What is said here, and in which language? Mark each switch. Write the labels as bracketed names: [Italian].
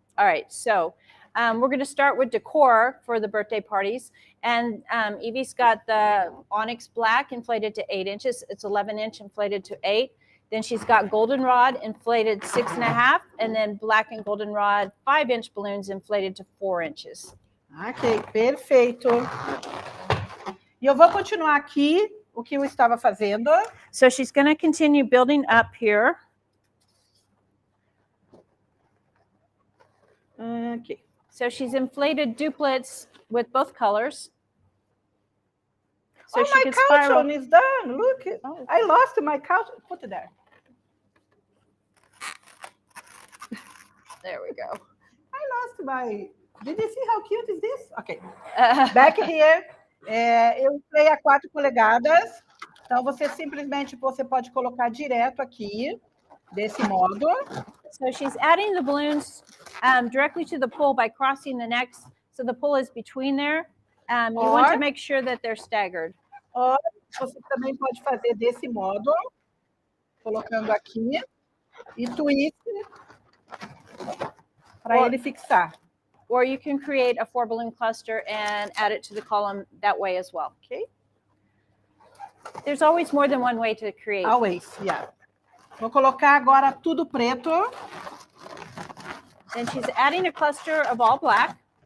[English] All right, so we're going to start with decor for the birthday parties. And Evie's got the onyx black inflated to 8 inches. It's 11-inch inflated to 8. Then she's got goldenrod inflated 6.5, and then black and goldenrod 5-inch balloons inflated to 4 inches. [Portuguese] Ok, perfeito. E eu vou continuar aqui o que eu estava fazendo. [English] So she's going to continue building up here. Okay. So she's inflated duplets with both colors. So my couch one is done. Look, I lost my couch. Put it there. There we go. I lost my... Did you see how cute is this? [Portuguese] Okay. [English] Back here, [Portuguese] eu inflei a 4 polegadas. Então, você simplesmente pode colocar direto aqui, desse modo. [English] So she's adding the balloons directly to the pole by crossing the necks. So the pole is between there. You want to make sure that they're staggered. [Portuguese] Ou você também pode fazer desse modo, colocando aqui, e twist para ele fixar. [English] Or you can create a 4-balloon cluster and add it to the column that way as well. Okay? There's always more than one way to create. Always, yeah. [Portuguese] Vou colocar agora tudo preto. [English] And she's adding a cluster of all black.